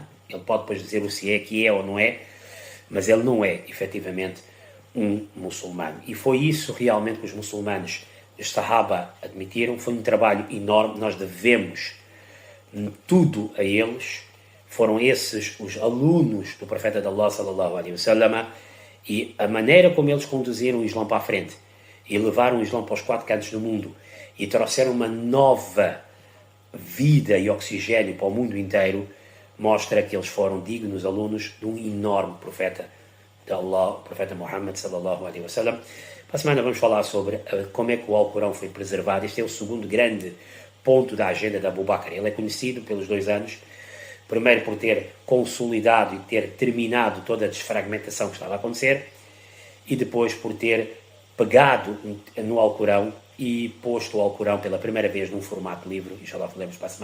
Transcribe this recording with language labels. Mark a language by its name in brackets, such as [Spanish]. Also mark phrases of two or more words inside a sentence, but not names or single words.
[Portuguese] Ele pode depois dizer o se é, que é ou não é, mas ele não é, efetivamente, um muçulmano. E foi isso realmente que os muçulmanos, os Sahaba, admitiram. Foi um trabalho enorme, nós devemos tudo a eles. Foram esses os alunos do profeta de Allah, [Arabic] صلى الله عليه وسلم, [Portuguese] e a maneira como eles conduziram o Islã para a frente e levaram o Islã para os quatro cantos do mundo e trouxeram uma nova vida e oxigênio para o mundo inteiro, mostra que eles foram dignos alunos de um enorme profeta de Allah, o profeta Muhammad [Arabic] صلى الله عليه وسلم. [Portuguese] Para a semana vamos falar sobre como é que o Alcorão foi preservado. Este é o segundo grande ponto da agenda de Abu Bakr. Ele é conhecido pelos 2 anos, primeiro por ter consolidado e ter terminado toda a desfragmentação que estava a acontecer, e depois por ter pegado no Alcorão e posto o Alcorão pela primeira vez num formato livre.